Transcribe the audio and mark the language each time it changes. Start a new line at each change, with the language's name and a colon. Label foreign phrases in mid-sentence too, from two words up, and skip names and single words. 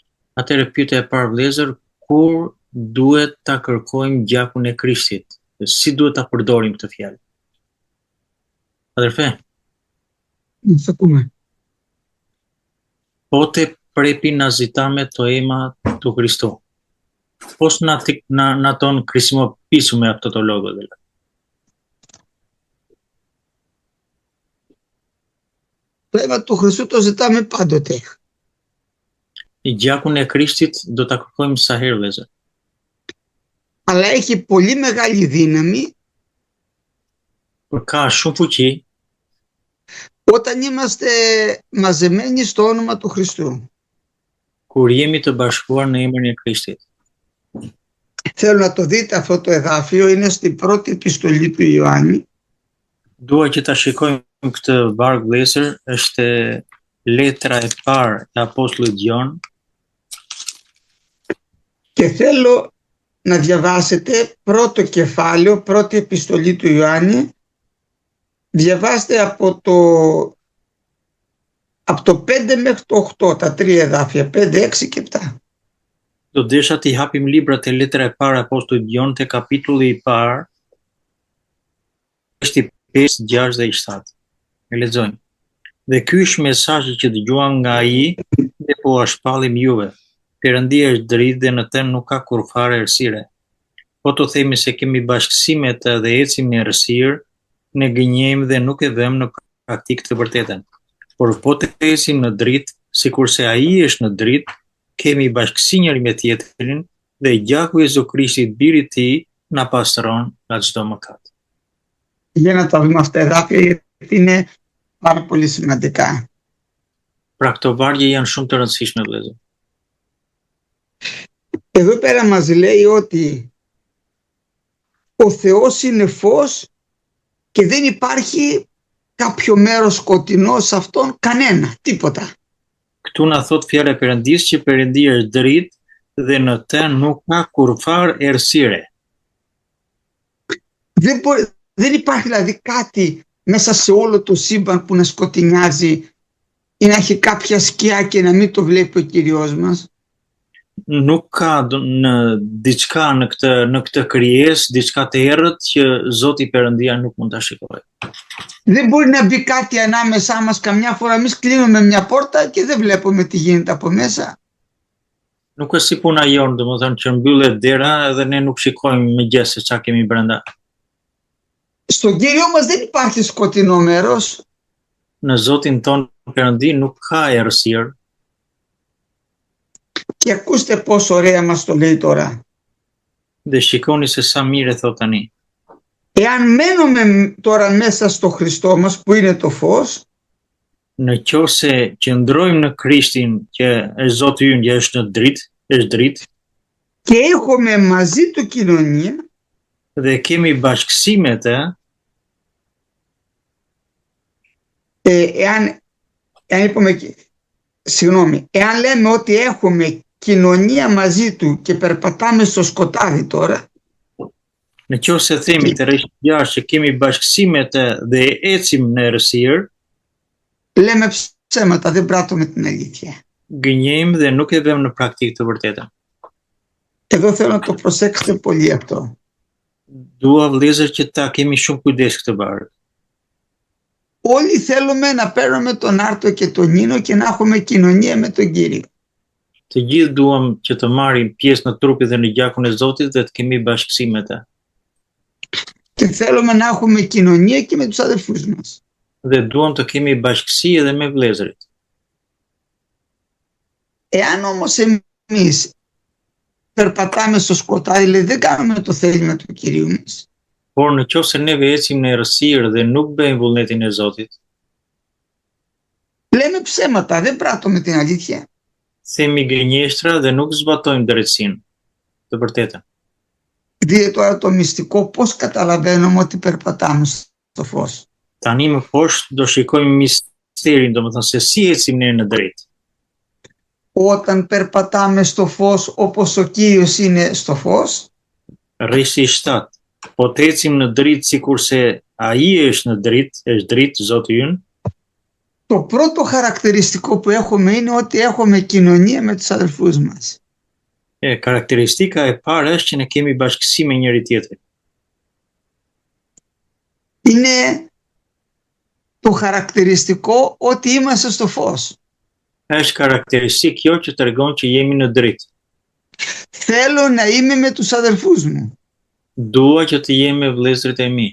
Albanian: Atëherë pyetja e parë vëllezër, kur duhet ta kërkojmë gjakun e Krishtit? Si duhet ta përdorim këtë fjalë? Padre Fe, Nëse kume.
Greek: πότε πρέπει να ζητάμε το αίμα του Χριστού. Πώς να τον χρησιμοποιήσουμε αυτό το λόγο δηλαδή. Το αίμα του Χριστού το ζητάμε πάντοτε.
Albanian: Η Gjakun e Krishtit do ta kërkojmë sa herë vëllezër.
Greek: Αλλά έχει πολύ μεγάλη δύναμη
Albanian: Por ka shumë fuqi
Greek: όταν είμαστε μαζεμένοι στο όνομα του Χριστού.
Albanian: kur jemi të bashkuar në emrin e Krishtit.
Greek: Θέλω να το δείτε αυτό το εδάφιο, είναι στην πρώτη επιστολή του Ιωάννη.
Albanian: Dua që ta shikojmë këtë varg vëllezër, është letra e parë e apostullit Gjon.
Greek: Και θέλω να διαβάσετε πρώτο κεφάλαιο, πρώτη επιστολή του Ιωάννη. Διαβάστε από το 5 μέχρι το 8, τα τρία εδάφια, 5, 6 και 7.
Albanian: Do desha t'i hapim librat e letra e parë e apostullit Gjon te kapitulli i parë, është i 5, 6 dhe i 7. E lexojmë. Dhe ky është mesazhi që dëgjuam nga ai dhe po a shpallim juve. Perëndia është dritë dhe në të nuk ka kurfare errësire. Po të themi se kemi bashkësi me të dhe ecim në errësirë, ne gënjejmë dhe nuk e vëmë në praktikë të vërtetën. Por po të ecim në dritë, sikurse ai është në dritë, kemi bashkësi njëri me tjetrin dhe gjaku i Jezu Krishtit biri i tij na pastron nga çdo mëkat.
Greek: Για να τα δούμε αυτά τα εδάφια, γιατί είναι πάρα πολύ σημαντικά.
Albanian: Pra këto vargje janë shumë të rëndësishme vëllezër.
Greek: Εδώ πέρα μας λέει ότι ο Θεός είναι φως και δεν υπάρχει κάποιο μέρος σκοτεινό σε αυτόν, κανένα, τίποτα.
Albanian: Këtu na thot fjala e Perëndisë që Perëndia është dritë dhe në të nuk ka kurfar errësire.
Greek: Δεν υπάρχει δηλαδή κάτι μέσα σε όλο το σύμπαν που να σκοτεινιάζει ή να έχει κάποια σκιά και να μην το βλέπει ο Κυριός μας.
Albanian: Nuk ka në diçka në këtë krijesë, diçka të errët që Zoti Perëndia nuk mund ta shikojë.
Greek: Δεν μπορεί να μπει κάτι ανάμεσά μας καμιά φορά. Εμείς κλείνουμε μια πόρτα και δεν βλέπουμε τι γίνεται από μέσα.
Albanian: Nuk është si puna jonë, domethënë që mbyllet dera dhe ne nuk shikojmë mëngjes se çka kemi brenda.
Greek: Στον Κύριο μας δεν υπάρχει σκοτεινό μέρος.
Albanian: Në Zotin ton Perëndi nuk ka errësirë.
Greek: Και ακούστε πόσο ωραία μας το λέει τώρα.
Albanian: Dhe shikoni se sa mirë e thot tani.
Greek: Εάν μένουμε τώρα μέσα στο Χριστό μας που είναι το φως,
Albanian: Në qoftë qëndrojmë në Krishtin që është Zoti ynë, që është në dritë,
Greek: και έχουμε μαζί του κοινωνία,
Albanian: dhe kemi bashkësi me të,
Greek: εάν λέμε ότι έχουμε κοινωνία μαζί του και περπατάμε στο σκοτάδι τώρα,
Albanian: në qoftë themi të rreth jashtë që kemi bashkësi me të dhe ecim në errësirë,
Greek: λέμε ψέματα, δεν πράττουμε την αλήθεια.
Albanian: gënjejmë dhe nuk e vëmë në praktikë të vërtetën.
Greek: Εδώ θέλω να το προσέξετε πολύ αυτό.
Albanian: Dua vëllezër që ta kemi shumë kujdes këtë varg.
Greek: Όλοι θέλουμε να παίρνουμε τον Άρτο και τον Νίνο και να έχουμε κοινωνία με τον Κύριο.
Albanian: Të gjithë duam që të marrim pjesë në trupin dhe në gjakun e Zotit dhe të kemi bashkësi me të.
Greek: Και θέλουμε να έχουμε κοινωνία και με τους αδελφούς μας.
Albanian: Dhe duam të kemi bashkësi edhe me vëllezërit.
Greek: Εάν όμως εμείς περπατάμε στο σκοτάδι, δηλαδή δεν κάνουμε το θέλημα του Κυρίου μας,
Albanian: Por në qoftë se neve ecim në errësirë dhe nuk bëjmë vullnetin e Zotit,
Greek: λέμε ψέματα, δεν πράττουμε την αλήθεια.
Albanian: themi gënjeshtra dhe nuk zbatojmë drejtsinë, të vërtetën.
Greek: Δείτε τώρα το μυστικό πώς καταλαβαίνουμε ότι περπατάμε στο φως.
Albanian: Tani më poshtë do shikojmë misterin, domethënë se si ecim ne në drejtë.
Greek: Όταν περπατάμε στο φως όπως ο Κύριος είναι στο φως,
Albanian: Rreshi 7. Po të ecim në dritë sikurse ai është në dritë Zoti ynë,
Greek: Το πρώτο χαρακτηριστικό που έχουμε είναι ότι έχουμε κοινωνία με τους αδελφούς μας.
Albanian: Karakteristika e parë është që ne kemi bashkësi me njëri tjetrin.
Greek: Είναι το χαρακτηριστικό ότι είμαστε στο φως.
Albanian: Është karakteristikë kjo që tregon që jemi në dritë.
Greek: Θέλω να είμαι με τους αδελφούς μου.
Albanian: Dua që të jem me vëllezërit e mi.